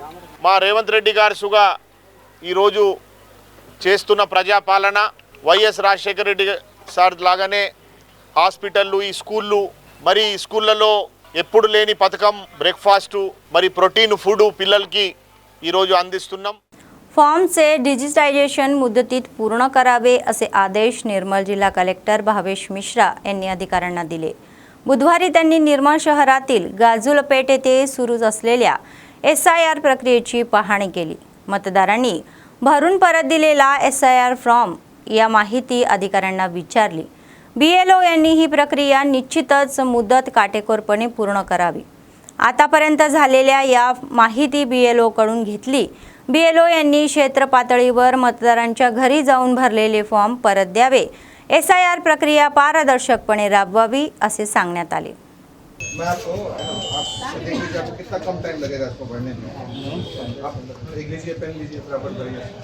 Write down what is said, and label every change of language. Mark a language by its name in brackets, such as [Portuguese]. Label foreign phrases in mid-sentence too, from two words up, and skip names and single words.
[Telugu] మా రేవంత్ రెడ్డి గారుగా ఈరోజు చేస్తున్న ప్రజాపాలన వైఎస్ రాజశేఖర రెడ్డి సార్ లాగానే హాస్పిటళ్ళు, ఈ స్కూళ్ళు, మరి స్కూళ్ళలో ఎప్పుడు లేని పథకం బ్రేక్ఫాస్టు, మరి [English] protein food [Telugu] పిల్లలకి ఈరోజు అందిస్తున్నాం. [Marathi] फॉर्मचे डिजिटायझेशन मुदतीत पूर्ण करावे असे आदेश निर्मल जिल्हा कलेक्टर भावेश मिश्रा यांनी अधिकाऱ्यांना दिले. बुधवारी त्यांनी निर्मल शहरातील गाजुलपेठ येथे सुरू असलेल्या SIR प्रक्रियेची पाहणी केली. मतदारांनी भरून परत दिलेला SIR फॉर्म या माहिती अधिकाऱ्यांना विचारली. BLO यांनी ही प्रक्रिया निश्चितच मुदत काटेकोरपणे पूर्ण करावी. आतापर्यंत झालेल्या या माहिती BLO कडून घेतली. BLO यांनी क्षेत्र पातळीवर मतदारांच्या घरी जाऊन भरलेले फॉर्म परत द्यावे. SIR प्रक्रिया पारदर्शकपणे राबवावी असे सांगण्यात आले. [Hindi] मैं आपको आप देख लीजिए, आपको कितना कम टाइम लगेगा इसको पढ़ने में. आप एक लीजिए, पेन लीजिए, फटाफट भरिए.